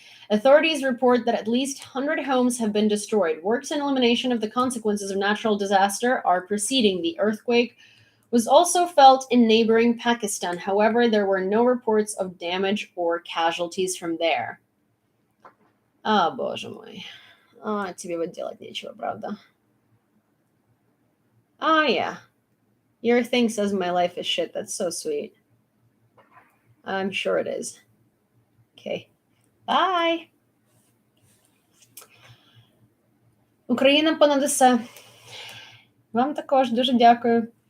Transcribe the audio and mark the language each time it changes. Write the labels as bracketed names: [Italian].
[English] Authorities report that at least 100 homes have been destroyed. Works in elimination of the consequences of natural disaster are proceeding. The earthquake was also felt in neighboring Pakistan. However, there were no reports of damage or casualties from there. [Russian] А, боже мой. А, тебе вот делать нечего, правда? [English] Ah, yeah. Your thing says my life is shit. That's so sweet. I'm sure it is. Okay. Bye. [Ukrainian] Україна понад усе. Вам також дуже дякую.